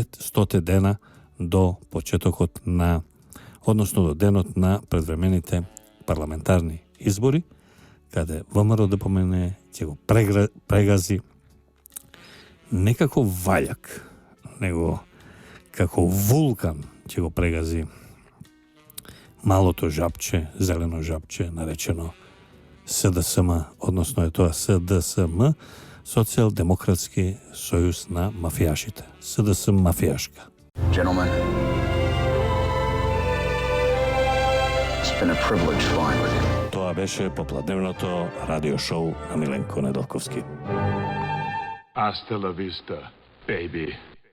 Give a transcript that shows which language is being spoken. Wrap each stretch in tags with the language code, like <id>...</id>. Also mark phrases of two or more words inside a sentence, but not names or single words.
<mk>100 дена до почетокот на, односно до денот на предвремените парламентарни избори, каде ВМРО ДПМН ќе го прегази не како ваљак, него како вулкан ќе го прегази малото жапче, зелено жапче, наречено СДСМ, односно е тоа СДСМ, Социјалдемократски сојуз на мафијашите. СДСМ мафијашка.</mk> <en>Gentlemen, it's been a privilege flying with you.</en> <mk>Тоа беше попладневното радио шоу на Миленко Недолковски.</mk> <es>Hasta la vista, baby.</es>